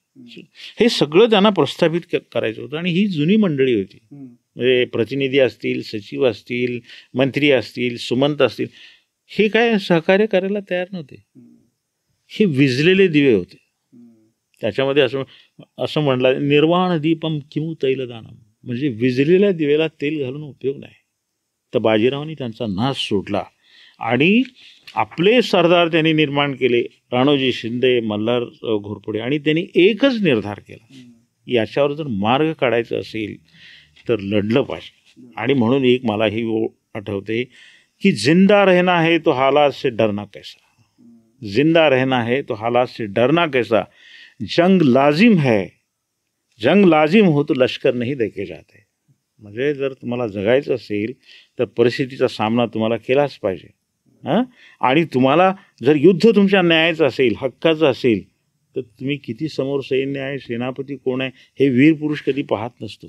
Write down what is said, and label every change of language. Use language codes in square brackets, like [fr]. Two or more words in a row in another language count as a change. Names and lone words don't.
[mr] हे सगळं त्यांना प्रस्थापित करायचं होतं. आणि ही जुनी मंडळी होती, म्हणजे प्रतिनिधी असतील, सचिव असतील, मंत्री असतील, सुमंत असतील, हे काय सहकार्य करायला तयार नव्हते. हे विझलेले दिवे होते. त्याच्यामध्ये असं म्हणलं, [sa] निर्वाण दीपम किमू तैलदानम, [mr] म्हणजे विझलेल्या दिवेला तेल घालून उपयोग नाही. तर बाजीरावांनी त्यांचा नाश सोडला आणि आपले सरदार त्यांनी निर्माण केले, राणोजी शिंदे, मल्हार घोरपडे. आणि त्यांनी एकच निर्धार केला, याच्यावर जर मार्ग काढायचा असेल तर लढलं पाहिजे. आणि म्हणून एक मला ही आठवते की [hi] जिंदा रहना है तो हालात से डरना कैसा, जिंदा रहना है तो हालात से डरना कैसा, जंग लाजिम है, जंग लाजिम हो तो लष्कर नाही देखे जाते. [mr] म्हणजे जर तुम्हाला जगायचं असेल तर परिस्थितीचा सामना तुम्हाला केलाच पाहिजे. आणि तुम्हाला जर युद्ध तुमच्या न्यायाचं असेल, हक्काचं असेल, तर तुम्ही किती समोर सैन्य आहे, सेनापती कोण आहे, हे वीर पुरुष कधी पाहत नसतो.